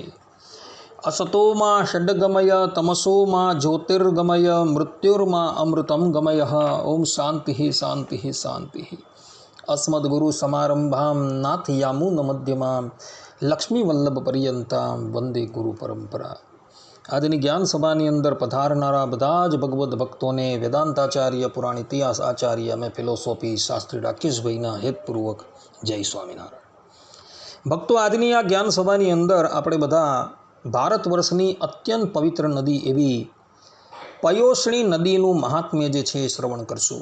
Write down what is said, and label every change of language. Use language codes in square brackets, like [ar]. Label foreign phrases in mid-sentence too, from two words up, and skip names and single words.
[sa] असतो मा षड्गमय तमसो मा ज्योतिर्गमय मृत्युर्मा अमृतं गमयः। ओम शान्तिः शान्तिः शान्तिः। अस्मद्गुरुसमारम्भां नाथयामुनमध्यमां लक्ष्मीवल्लभपर्यन्तां वंदे गुरु परंपरा। [gu] આજની જ્ઞાન સભાની અંદર પધારનારા બધા જ ભગવદ્ ભક્તોને વેદાંતાચાર્ય પુરાણ ઇતિહાસ આચાર્ય અને ફિલોસોફી શાસ્ત્રી રાકેશભાઈના હેતપૂર્વક જય સ્વામિનારાયણ। ભક્તો, આજની આ જ્ઞાન સભાની અંદર આપણે બધા ભારત વર્ષની અત્યંત પવિત્ર નદી એવી પયોષ્ણી નદીનું મહાત્મ્ય જે છે એ શ્રવણ કરશું।